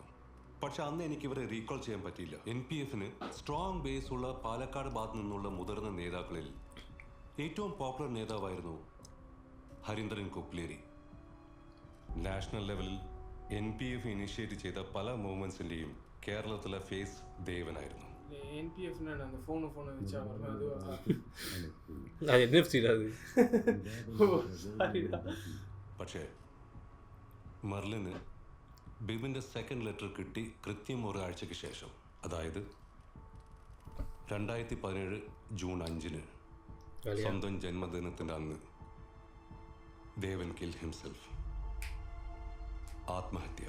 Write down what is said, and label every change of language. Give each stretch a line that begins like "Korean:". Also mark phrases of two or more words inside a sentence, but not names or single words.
Malayalam: പക്ഷെ അന്ന് എനിക്ക് ഇവരെ റീകോൾ ചെയ്യാൻ പറ്റിയില്ല. NPF-ന്
English: strong base
Malayalam: ഉള്ള പാലക്കാട് ഭാഗത്തു നിന്നുള്ള മുതിർന്ന നേതാക്കളിൽ ഏറ്റവും പോപ്പുലർ നേതാവായിരുന്നു ഹരീന്ദ്രൻ കൊപ്ലേരി.
English: national levelil
Malayalam: NPF ഇനിഷ്യേറ്റ് ചെയ്ത പല മൂവ്മെന്റ്സിന്റെയും കേരളത്തിലെ ഫേസ് ദേവനായിരുന്നു.
Tamil: NPF-னா அந்த ஃபோனை வச்சா அதுவா? அது NFC அது.
Malayalam: പക്ഷേ മെർലിന് ബിബിൻ്റെ
English: second letter
Malayalam: കിട്ടി കൃത്യം ഒരാഴ്ചയ്ക്ക് ശേഷം, അതായത് 2017 ജൂൺ 5-ന് സ്വന്തം ജന്മദിനത്തിൻ്റെ അന്ന് ദേവൻ
English: kill himself,
Malayalam: ആത്മഹത്യ.